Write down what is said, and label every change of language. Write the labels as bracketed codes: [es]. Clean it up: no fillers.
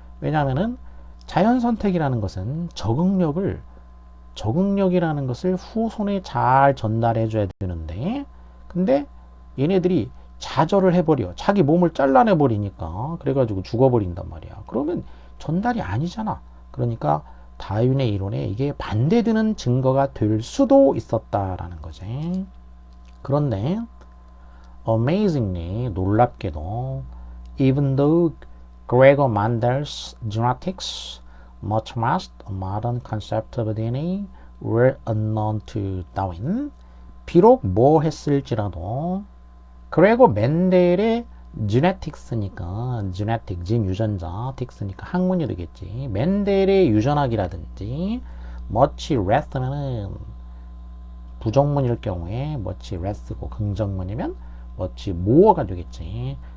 [ko] 왜냐하면은 자연 선택이라는 것은 적응력이라는 것을 후손에 잘 전달해 줘야 되는데, 근데 얘네들이 좌절을 해버려. 자기 몸을 잘라내 버리니까 그래가지고 죽어버린단 말이야. 그러면 전달이 아니잖아. 그러니까 다윈의 이론에 이게 반대되는 증거가 될 수도 있었다라는 거지. 그런데 [en] amazingly [ko] 놀랍게도 [en] even though Gregor Mendel's genetics, much past modern concept of DNA were unknown to Darwin. [ko] 비록 뭐 했을지라도 그레고 멘델의 genetics니까 genetic, 진 유전자, 틱스니까 학문이 되겠지. 멘델의 유전학이라든지 much less면은 부정문일 경우에 much less고 긍정문이면 much more가 되겠지.